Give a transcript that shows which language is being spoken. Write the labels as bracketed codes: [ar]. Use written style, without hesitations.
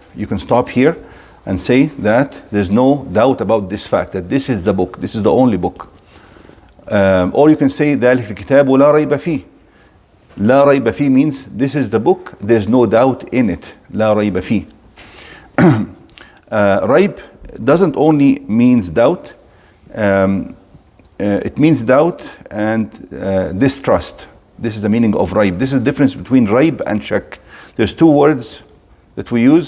[en] You can stop here and say that there's no doubt about this fact, that this is the book, this is the only book. Or you can say [ar] ذَلِكَ الْكِتَابُ لَا رَيْبَ فِيهِ. لَا رَيْبَ فِيهِ [en] means this is the book, there's no doubt in it. [ar] لَا رَيْبَ فِيهِ. [en] Raib doesn't only means doubt, it means doubt and distrust. This is the meaning of raib. This is the difference between raib and shak. There's two words that we use.